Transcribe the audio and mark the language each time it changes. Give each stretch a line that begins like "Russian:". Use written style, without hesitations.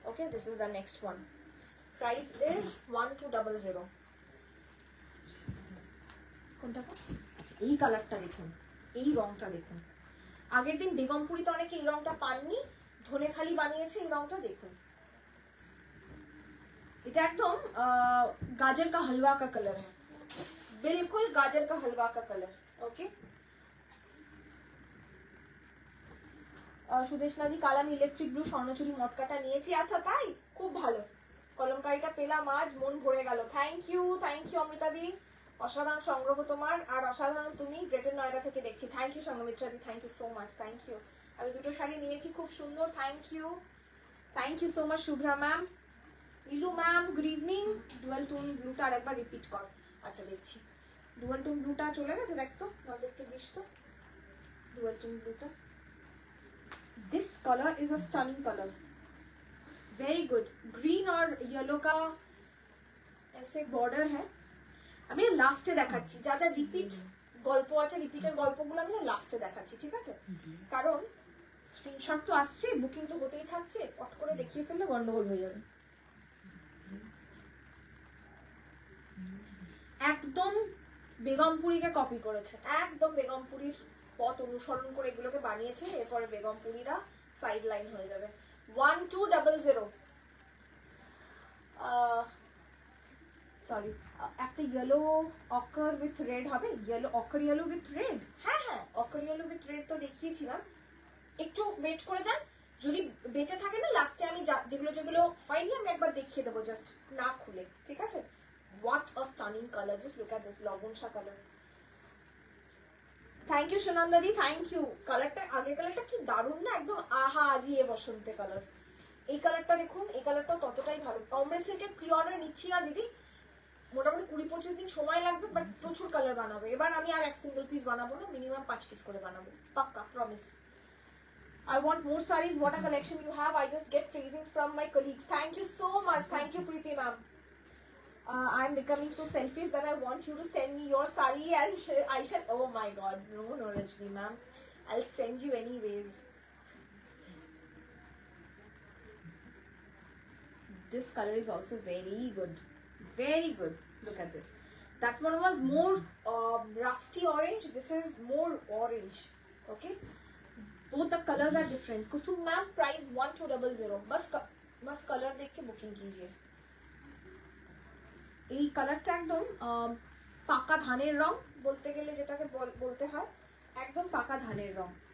English: Okay, this is the next one. Price is 1200।
Bangla: কোনটা? আচ্ছা, এই কালারটা দেখুন, এই রংটা দেখুন। আগের দিন বেগমপুরিতে অনেকে এই রংটা পাননি, ধনেখালি বানিয়েছে এই রংটা, দেখুন। এটা একদম গাজর
Hindi: का हलवा का कलर है, बिल्कुल गाजर का हलवा का कलर।
Bangla: ओके, সুদেশ নাদি কাল আমি ইলেকট্রিক ব্লু স্বর্ণচুরি মটকাটা নিয়েছি। আচ্ছা তাই, খুব ভালো, কলমকারিটা পেলাম আজ, মন ভরে গেল।
English: thank you
Bangla: অমৃতা দি, অসাধারণ সংগ্রহ তোমার, আর অসাধারণ তুমি গ্রেটার নয়ডা থেকে দেখছি।
English: Thank you Sangramitra দি, thank you so much, thank you.
Bangla: আমি দুটো শাড়ি নিয়েছি, খুব সুন্দর।
English: thank you so much
Bangla: Shubhra ma'am. ইলু ma'am good evening. Dual tone ব্লুটা আরেকবার রিপিট কর। আচ্ছা দেখছি, ডুয়াল টোন ব্লুটা চলে গেছে, দেখ তো, নজর একটু দিস তো ডুয়াল টোন ব্লুটা।
English: This colour is a stunning colour, very good.
Hindi: Green और येलो का ऐसे बॉर्डर है।
Bangla: আমি লাস্টে দেখাচ্ছি যা যা রিপিট গল্প আছে, রিপিটের গল্পগুলো আমি লাস্টে দেখাচ্ছি, ঠিক আছে? কারণ স্ক্রিনশট তো আসছে, বুকিং তো হতেই থাকছে, পট করে দেখিয়ে ফেললে গন্ডগোল হয়ে যাবে। একদম বেগমপুরীকে কপি করেছে, একদম বেগমপুরীর পথ অনুসরণ করে এগুলোকে বানিয়েছে, এরপরে বেগমপুরীরা সাইড লাইন হয়ে যাবে। 1200। সরি, একটা ইয়েলো অকার উইথ রেড হবে, yellow ochre yellow with red. হ্যাঁ অকার ইয়েলো উইথ রেড তো দেখিয়েছিলাম, একটু ওয়েট করে যান, যদি বেঁচে থাকে না লাস্টে আমি যেগুলো হয়নি আমি একবার দেখিয়ে দেবো, জাস্ট না খুলে, ঠিক আছে?
English: What a stunning color, just look at this লবণসা colour. Thank you সোনান্দাদি, thank you.
Bangla: কালারটা, আগের কালারটা কি দারুণ না, একদম আহা আজি এ বসন্তে কালার। এই কালারটা দেখুন, এই কালারটাও ততটাই ভালো। অমরে সিল্কের প্রি অর্ডার নিচ্ছি না দিদি, মোটামুটি 20-25 দিন সময় লাগবে, বাট প্রচুর কালার বানাবো এবার। আমি আর এক সিঙ্গেল পিস বানাবো না, মিনিমাম 5 পিস করে বানাবো, পাক্কা, promise.
English: I want more sarees. What a collection you have. I just get praisings from my colleagues. Thank you so much. Thank you, Preeti ma'am. I'm becoming so selfish that I want you to send me your saree and I shall. Oh my God, no, Rajni ma'am. I'll send you anyways. This color is also very good. Very good. Look at this. That one was more rusty orange. This is more orange. Okay. Both the colors are different. Kusum ma'am, price 1200.
Hindi: बस color देख के booking कीजिए।
Bangla: এই কালারটা একদম পাকা ধানের রং বলতে গেলে, যেটাকে বলতে হয় একদম পাকা ধানের রং।